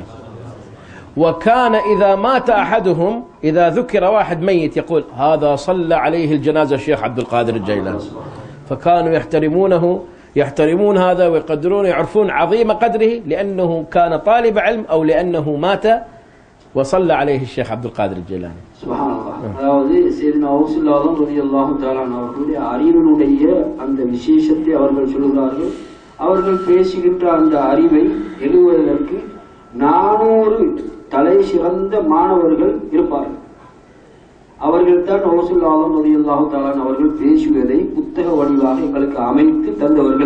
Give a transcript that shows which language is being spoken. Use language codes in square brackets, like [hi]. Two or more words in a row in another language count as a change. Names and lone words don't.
[ar] وكان إذا مات أحدهم، إذا ذكر واحد ميت، يقول هذا صلى عليه الجنازة الشيخ عبد القادر الجيلاني. فكانوا يحترمون هذا ويقدرون، يعرفون عظيم قدره لأنه كان طالب علم أو لأنه مات وصلى عليه الشيخ عبد القادر الجيلاني. سبحان الله. [ta] அதாவது சையதுனா கௌசுல் ஆலம் [ar] رضي الله تعالى [ta] அவர்களுடைய அறிவினுடைய அந்த விசேஷத்தை அவர்கள் சொல்கிறார்கள். அவர்கள் பேசுகின்ற அந்த அறிவை எழுதுவதற்கு 400 தலை சிறந்த மாணவர்கள் இருப்பார்கள். அவர்கள் தான் கௌசுல் ஆலம் [ar] رضي الله تعالى [ta] அவர்கள் பேசுவதை புத்தக வடிவாக எங்களுக்கு அமைத்து தந்தவர்கள்.